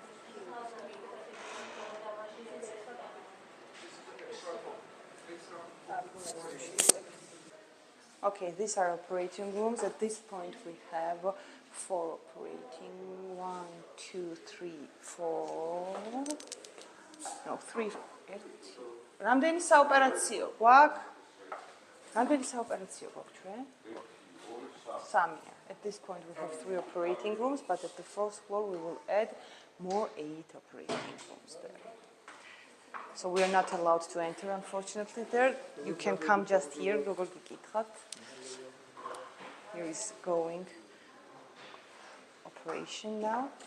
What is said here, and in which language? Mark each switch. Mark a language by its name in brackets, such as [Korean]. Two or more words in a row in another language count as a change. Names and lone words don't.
[English] Okay, these are operating rooms. At this point we have 4 operating. 1, 2, 3, 4. No, 3. [Georgian] რამდენი საოპერაციო გვაქვს? რამდენი საოპერაციო გვაქვს ჩვენ? 3. [English] At this point we have 3 operating rooms, but at the 4th floor we will add more 8 operating rooms there. So we are not allowed to enter, unfortunately, there. You can come just here. Here is going operation now.